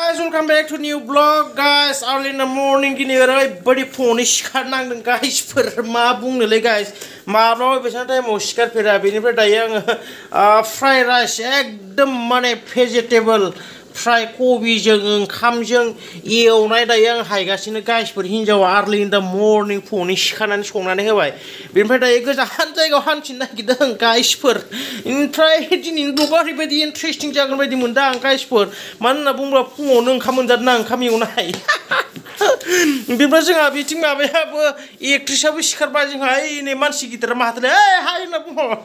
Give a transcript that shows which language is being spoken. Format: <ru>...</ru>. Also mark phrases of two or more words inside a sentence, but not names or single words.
<en>welcome back to new vlog guys. Early in the morning</en> <brx>gini oरैबायदि फुङावनो सिखारनांदों गाइसफोर मा बुंनोलै गाइस माब्लाबा बेसां टाइमाव सिखारफेरा बेनिफ्राय दायो आङो फ्राइड राइस एकदम माने</brx> <en>vegetable fry</en> <brx>कबिजों ओंखामजों एवनाय दायो आं हायगासिनो गाइसफोर हिनजावा</brx> <en>early in the morning</en> <brx>फुङावनो सिखारनानै संनानै होबाय बेनिफ्राय दायो गोजान जायगायाव हान्थिनो नागिरदों गाइसफोर ओमफ्राय दिनैनि ब्लगआ ओरैबायदि इन्टारेस्टिं जागोन बायदि मोनदों आं गाइसफोर मानो होनना बुङोब्ला फुङावनो ओंखाम मोनजादोंना ओंखाम एवनाय बेनिफ्राय जोंहा बिथिं माबायाबो एक्ट्रेसआबो सिखारबाय जोंहा ओइ मानसि गिदिरा माथोलै हाय होनना बुङो</brx>